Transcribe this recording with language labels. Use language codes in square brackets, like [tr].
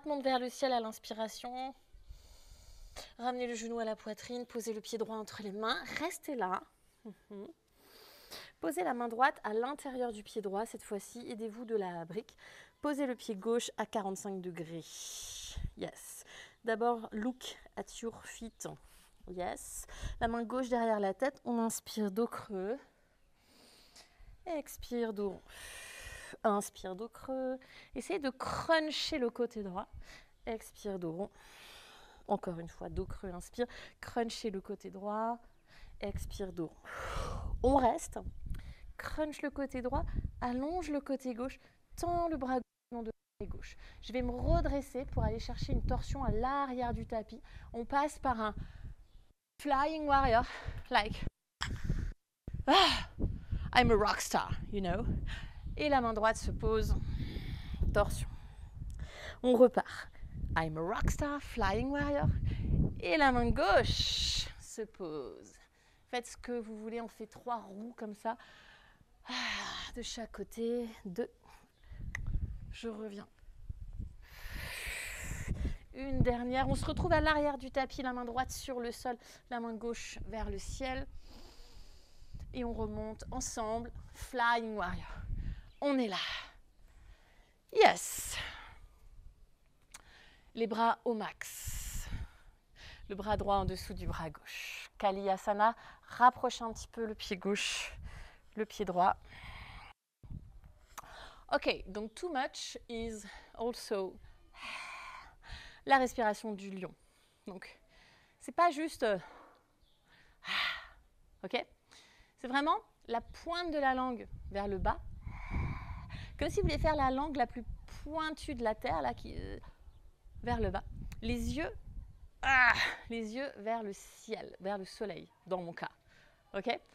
[fr] Monte vers le ciel à l'inspiration. Ramenez le genou à la poitrine, posez le pied droit entre les mains, restez là. Posez la main droite à l'intérieur du pied droit, cette fois-ci, aidez-vous de la brique. Posez le pied gauche à 45 degrés. [en] Yes. [fr] D'abord, [en] look at your feet. Yes. [fr] La main gauche derrière la tête, on inspire dos creux. Expire dos rond. Inspire dos creux. Essayez de cruncher le côté droit. Expire dos rond. Encore une fois, dos creux, inspire. Crunchez le côté droit. Expire dos rond. On reste. Crunch le côté droit. Allonge le côté gauche. Tends le bras gauche. Je vais me redresser pour aller chercher une torsion à l'arrière du tapis. On passe par un flying warrior. [en] Like. I'm a rock star, you know. [fr] Et la main droite se pose. Torsion. On repart. [en] I'm a rockstar, flying warrior. [fr] Et la main gauche se pose. Faites ce que vous voulez, on fait 3 roues comme ça. De chaque côté. 2. Je reviens. Une dernière. On se retrouve à l'arrière du tapis, la main droite sur le sol, la main gauche vers le ciel. Et on remonte ensemble. Flying warrior. On est là. Yes. Les bras au max. Le bras droit en dessous du bras gauche. Kalyasana, rapproche un petit peu le pied gauche, le pied droit. Ok, donc [en] too much is also [fr] la respiration du lion. Donc, c'est pas juste ok, c'est vraiment la pointe de la langue vers le bas, comme si vous vouliez faire la langue la plus pointue de la terre, là, qui vers le bas. Les yeux vers le ciel, vers le soleil, dans mon cas. Ok?